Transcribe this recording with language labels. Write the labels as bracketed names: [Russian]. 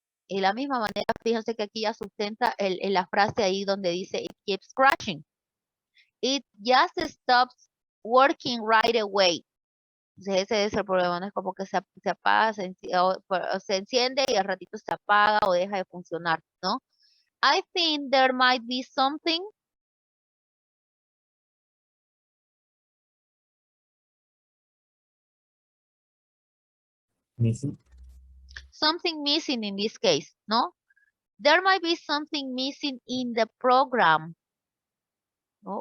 [Spanish] De la misma manera, fíjense que aquí ya sustenta la frase ahí donde dice [English] it keeps crashing. It just stops working right away. [Spanish] Entonces ese es el problema, no es como que se apaga, se enciende y al ratito se apaga o deja de funcionar, ¿no? [English] I think there might be something Missing. something missing in this case, ¿no? There might be something missing in the program, ¿no?